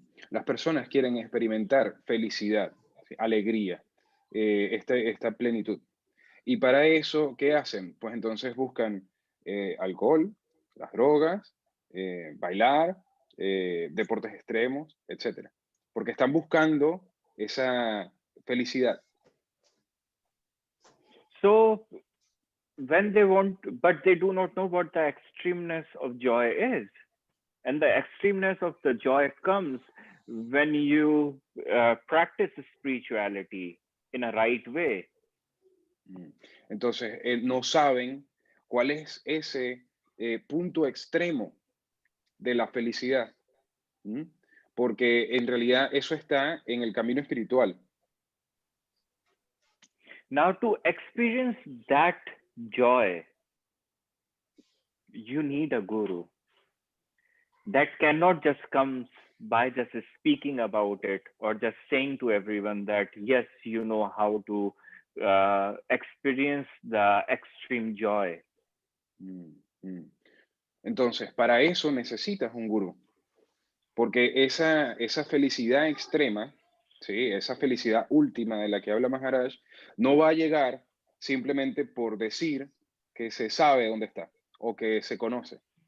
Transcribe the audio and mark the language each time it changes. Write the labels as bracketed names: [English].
[Spanish] Las personas quieren experimentar felicidad, alegría, esta plenitud. Y para eso, ¿qué hacen? Pues entonces buscan alcohol, las drogas, bailar, deportes extremos, etc. Porque están buscando esa felicidad. [English] So when they want, but they do not know what the extremeness of joy is. And the extremeness of the joy comes when you practice spirituality in a right way. [Spanish] Entonces, no saben cuál es ese punto extremo de la felicidad. Porque en realidad eso está en el camino espiritual. [English] Now, to experience that joy, you need a guru. That cannot just come by just speaking about it or just saying to everyone that, yes, you know how to experience the extreme joy. [Spanish] Entonces, para eso necesitas un gurú. Porque esa felicidad extrema, ¿sí? Esa felicidad última de la que habla Maharaj, no va a llegar simplemente por decir que se sabe dónde está o que se conoce.